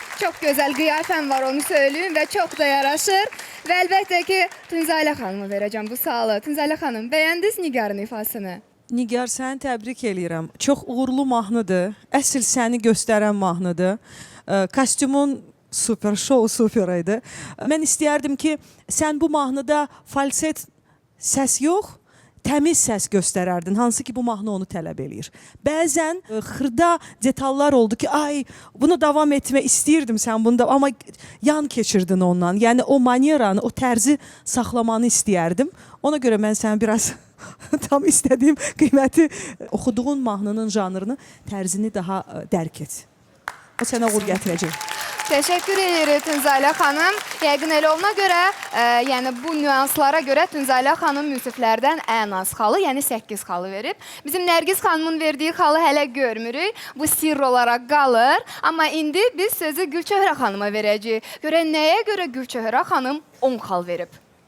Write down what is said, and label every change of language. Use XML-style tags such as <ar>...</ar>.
<tr>Çok güzel kıyafem var onu söyleyeyim ve çok da yaraşır. Ve elbette ki Tunzayla Hanım'a vereceğim bu sağlığı. Tunzayla Hanım, beğendiniz Nigar'ın ifasını?</tr> <az>Nigar, səni təbrik eləyirəm. Çox uğurlu mahnıdır. Əsl səni göstərən mahnıdır. Kostyumun super, şou super idi. Mən istəyərdim ki, sən bu mahnıda falset səs yox, təmiz səs göstərərdin, hansı ki bu mahnı onu tələb eləyir. Bəzən xırda detallar oldu ki, ay bunu davam etmək istəyirdim sən bunda, amma yan keçirdin ondan. Yəni o manieranı, o tərzi saxlamanı istəyərdim. Ona görə mən səni biraz tam istədiyim qiyməti oxuduğun mahnının janrını, tərzini daha dərk et. O sənə uğur gətirəcək.</az> <tr>Teşekkür ederim Tunzayla Hanım.</tr> <az>Yəqin elə ona görə, yəni bu nüanslara görə Tunzayla Hanım müsiflərdən ən az xalı, yəni 8 xalı verib. Bizim Nərgiz xanımın verdiyi xalı hələ görmürük. Bu sirr olaraq qalır. Amma indi biz sözü Gülçöhrə xanıma verəcəyik. Görə nəyə görə Gülçöhrə xanım 10 xal verib?</az>